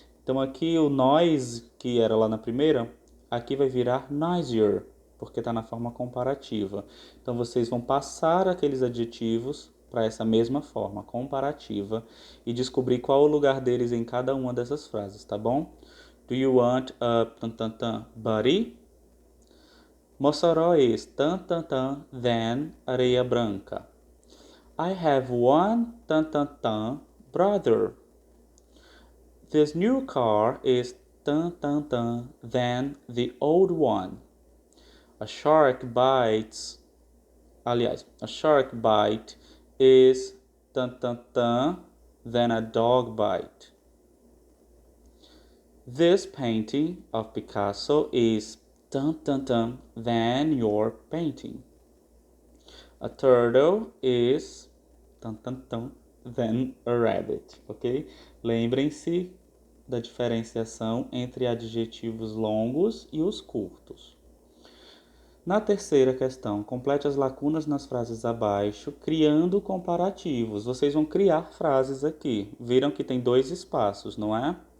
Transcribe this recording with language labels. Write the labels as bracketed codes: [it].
[pt] Então aqui o noise, que era lá na primeira, aqui vai virar noisier, porque está na forma comparativa. Então vocês vão passar aqueles adjetivos para essa mesma forma, comparativa, e descobrir qual o lugar deles em cada uma dessas frases, tá bom? [en] Do you want a buddy? Mossoró is than areia branca. I have one brother. This new car is than the old one. A shark bites. Aliás, a shark bite is than a dog bite. This painting of Picasso is than your painting. A turtle is than a rabbit, ok? [pt] Lembrem-se da diferenciação entre adjetivos longos e os curtos. Na terceira questão, complete as lacunas nas frases abaixo, criando comparativos. Vocês vão criar frases aqui. Viram que tem 2 espaços, não é?